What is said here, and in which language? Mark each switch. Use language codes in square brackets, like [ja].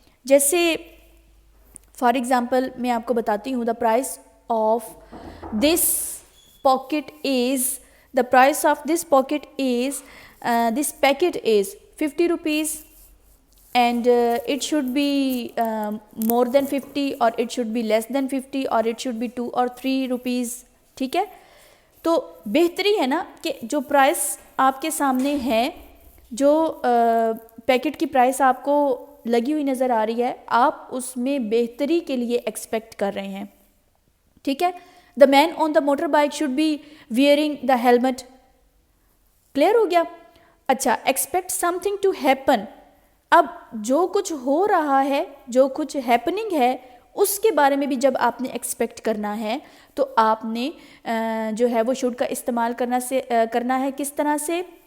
[en] جیسے for example میں آپ کو بتاتی ہوں, the price of this packet is, the price of this packet is, this packet is 50 rupees and it should be more than 50 or it should be less than 50 or it should be 2 or 3 rupees, ٹھیک ہے. [ur] تو بہتری ہے نا کہ جو پرائس آپ کے سامنے ہے, جو پیکٹ کی پرائس آپ کو لگی ہوئی نظر آ رہی ہے, آپ اس میں بہتری کے لیے ایکسپیکٹ کر رہے ہیں, ٹھیک ہے. [en] The man on the motorbike should be wearing the helmet. [ur] Clear ہو گیا. اچھا, [en] Expect something to happen. [ur] اب جو کچھ ہو رہا ہے, جو کچھ ہیپننگ ہے, اس کے بارے میں بھی جب آپ نے ایکسپیکٹ کرنا ہے تو آپ نے جو ہے وہ شوڈ کا استعمال کرنا ہے. کس طرح سے,